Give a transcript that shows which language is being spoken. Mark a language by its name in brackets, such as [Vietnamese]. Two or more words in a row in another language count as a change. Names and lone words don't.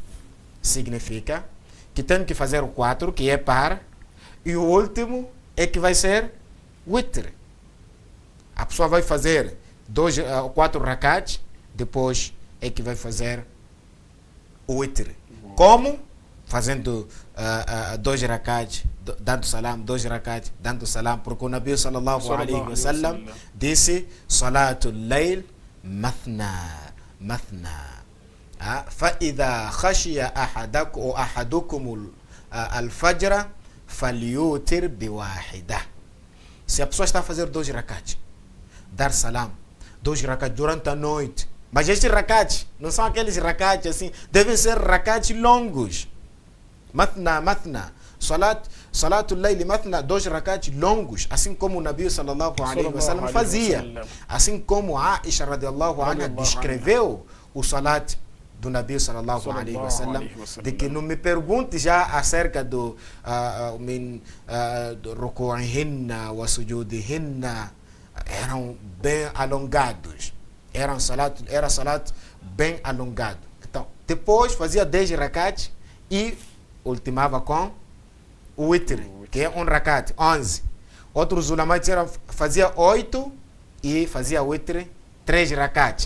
[Portuguese] Significa que tenho que fazer o 4, que é par, e o último é que vai ser witr. A pessoa vai fazer 4 rakats, depois é que vai fazer o witr. Como? Fazendo 2 rakats, dando salam, 2 rakats, dando salam, porque o Nabi [Arabic] صلى الله عليه وسلم [Portuguese] disse [Arabic] صلاة الليل مثنى مثنى. فإذا خشي أحدكم الفجر فليوتر بواحدة. [Portuguese] Se a pessoa está a fazer 2 rakats, dar salam, 2 rakats durante a noite, mas estes rakats não são aqueles rakats assim, devem ser rakats longos. [Arabic] مثنى مثنى صلاة الليل مثنى, [Portuguese] 2 rakats longos, assim como o Nabi [Arabic] صلى الله عليه وسلم [Portuguese] fazia. Assim como Aisha [Arabic] رضي الله عنها [Portuguese] descreveu o salat do Nabi [Arabic] صلى الله عليه وسلم, [Portuguese] de que não me pergunte já acerca do [Arabic] ركوعهن وسجودهن, [Portuguese] eram bem alongados. Era salat bem alongado. Então, depois fazia 10 rakats e ultimava com o witr, que é 1 rakat, 11. Outros ulamais disseram fazia 8 e fazia witr 3 rakats.